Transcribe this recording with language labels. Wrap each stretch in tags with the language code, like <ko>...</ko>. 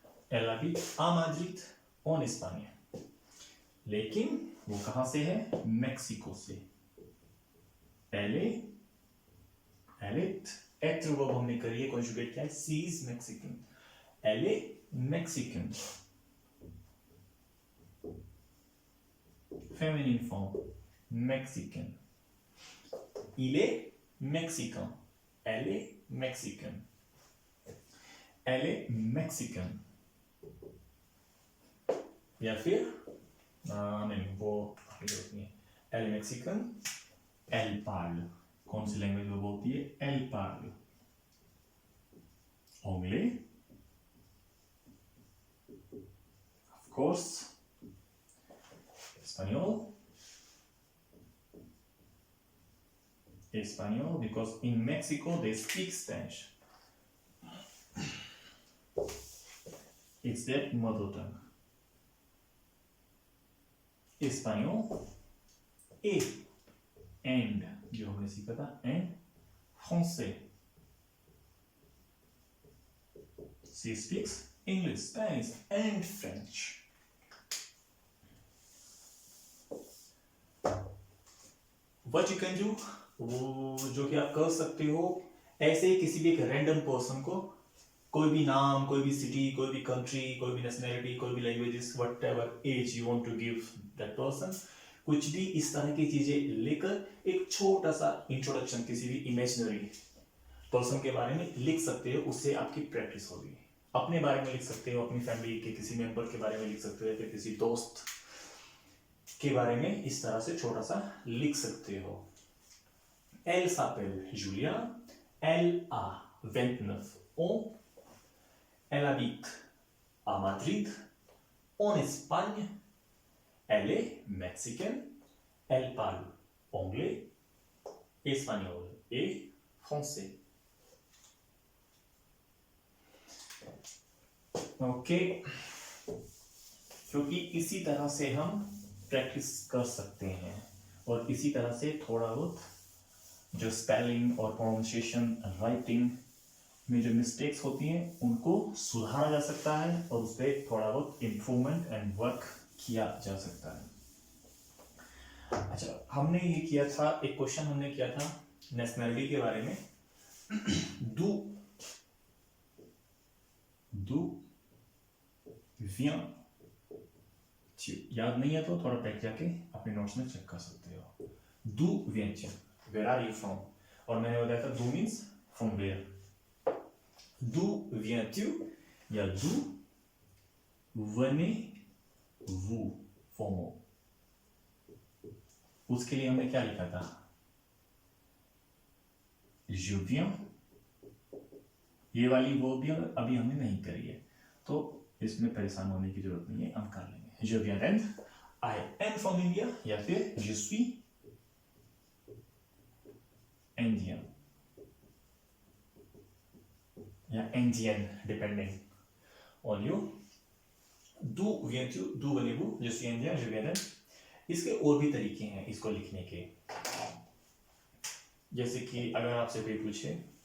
<fr>Elle habite à Madrid, en Espagne.</fr> <hi>लेकिन वो कहाँ से है? मैक्सिको से.</hi> <fr>Elle est</fr> <hi>एक्ट वर्ब हमने करी है, कॉन्जुगेट किया है.</hi> <en>She is Mexican.</en> <fr>Elle est Mexican.</fr> <en>Feminine form. Mexican.</en> <fr>Il est mexicain. Elle est mexicaine. Elle est mexicaine.</fr> <hi>या फिर नहीं, वो जरूरत नहीं है.</hi> <fr>Elle est mexicaine. Elle parle.</fr> <hi>कौन सी लैंग्वेज वो बोलती है?</hi> <fr>Elle parle. Anglais.</fr> <en>Of course. Espagnol. Español, because in Mexico they speak Spanish. It's their mother tongue.</en> <fr>Espagnol et</fr> <hi>जो हमने सीखा था,</hi> <en>and</en> <hi>français.</hi> <en>She speaks English, Spanish and French. What you can do,</en> <hi>वो जो कि आप कर सकते हो, ऐसे ही किसी भी एक रैंडम पर्सन को, कोई भी नाम, कोई भी सिटी, कोई भी कंट्री, कोई भी नेशनैलिटी, कोई भी languages,</hi> <en>whatever as you want to give that person,</en> <hi>कुछ भी इस तरह की चीजें लेकर एक छोटा सा इंट्रोडक्शन किसी भी इमेजिनरी पर्सन के बारे में लिख सकते हो. उससे आपकी प्रैक्टिस होगी. अपने बारे में लिख सकते हो, अपनी फैमिली के किसी मेंबर के बारे में लिख सकते हो, फिर किसी दोस्त के बारे में इस तरह से छोटा सा लिख सकते हो.</hi> <fr>Elle s'appelle Julia. Elle a 29 ans. Elle habite à Madrid, en Espagne. Elle est mexicaine. Elle parle anglais, espagnol et français.</fr> <hi>Okay, क्योंकि इसी तरह से हम प्रैक्टिस कर सकते हैं और इसी तरह से थोड़ा बहुत जो स्पेलिंग और प्रोनाउंसिएशन, राइटिंग में जो मिस्टेक्स होती हैं उनको सुधारा जा सकता है और उस पर थोड़ा बहुत इम्प्रूवमेंट एंड वर्क किया जा सकता है. अच्छा, हमने ये किया था, एक क्वेश्चन हमने किया था नेशनैलिटी के बारे में.</hi> <fr>d'où viens-tu?</fr> <hi>याद नहीं है तो थोड़ा बैठ जाके अपने नोट्स में चेक कर सकते हो.</hi> <fr>d'où viens-tu?</fr> <en>Where are you from?</en> <hi>और मैंने बताया था d'où</hi> <en>means from where.</en> <fr>d'où viens-tu</fr> <hi>या d'où</hi> <fr>venez-vous</fr> <hi>FOMO, उसके लिए हमने क्या लिखा था?</hi> <fr>je viens,</fr> <hi>ये वाली वो भी अभी हमने नहीं करी है, तो इसमें परेशान होने की जरूरत नहीं है, हम कर लेंगे।</hi> <fr>je viens d'Inde,</fr> <en>I am from India,</en> <hi>या फिर</hi> <fr>je suis indien</fr> <hi>या</hi> <en>indian, depending on you।</en> <fr>d'où viens-tu, d'où venez-vous, je suis indien, je viens d'Inde।</fr> <hi>इसके और भी तरीके हैं इसको लिखने के, जैसे कि अगर आपसे कोई पूछे</hi>